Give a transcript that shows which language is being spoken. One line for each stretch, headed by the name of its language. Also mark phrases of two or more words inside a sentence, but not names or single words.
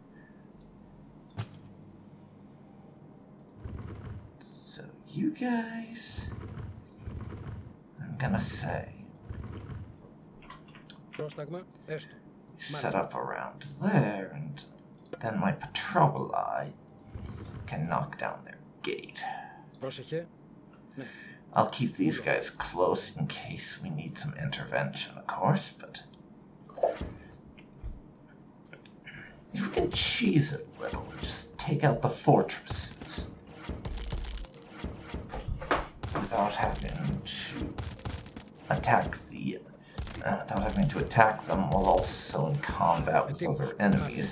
English: So you guys, I'm gonna say,
Greek: Πρόσταγμα. Έστω.
English: set up around there, and then my patroboli can knock down their gate.
Greek: Πρόσεχε. Ναι.
English: I'll keep these guys close in case we need some intervention, of course, but if we can cheese it a little, just take out the fortresses without having to attack them while also in combat with other enemies.